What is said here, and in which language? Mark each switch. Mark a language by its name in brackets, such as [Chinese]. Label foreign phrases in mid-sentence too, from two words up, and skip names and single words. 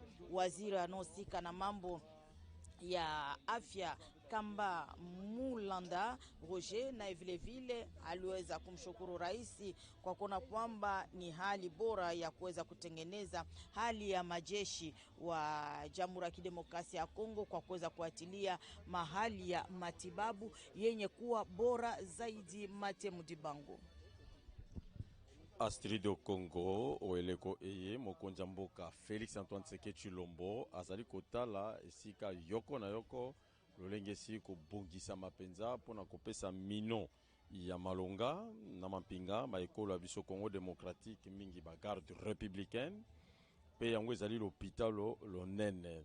[Swahili] Waziri anaosika na mambo ya afya Kamba Mulanda Roger, na vile vile aliweza kumshukuru rais kwa kuona kwamba ni hali bora ya kuweza kutengeneza hali ya majeshi wa Jamhuri ya Kidemokrasia ya Kongo kwa kuweza kuatilia mahali ya matibabu yenye kuwa bora zaidi. [Lingala] Mate Mudibango. Astrido Congo oeleko eye mokonza mboka Felix Antoine Tshisekedi Tshilombo azali kotala esika yoko na yoko lolengesi kobongisa mapenza pona kopesa mino ya malonga na mampinga ba ekolo ya biso Congo démocratique mingi ba [French] garde républicaine [Lingala] pe yango ezali l'hôpital lonene.